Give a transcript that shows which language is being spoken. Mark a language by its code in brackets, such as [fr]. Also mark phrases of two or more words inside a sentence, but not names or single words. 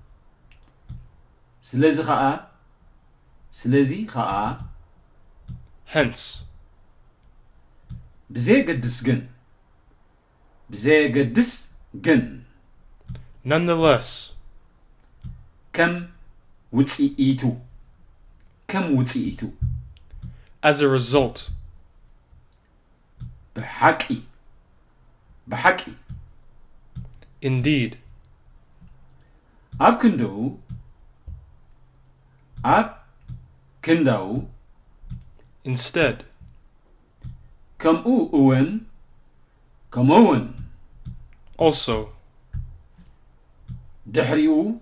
[ti] ስለዚ ኸዓ [en] hence, [ti] ብዘየገድስ ግን [en] nonetheless, [ti] ከም ውጽኢቱ [en] as a result, [ti] ብሓቂ [en] indeed, [ti] ኣብ ክንደው [en] instead, [ti] ከምኡ እውን [en] also, [ti] ድሕሪኡ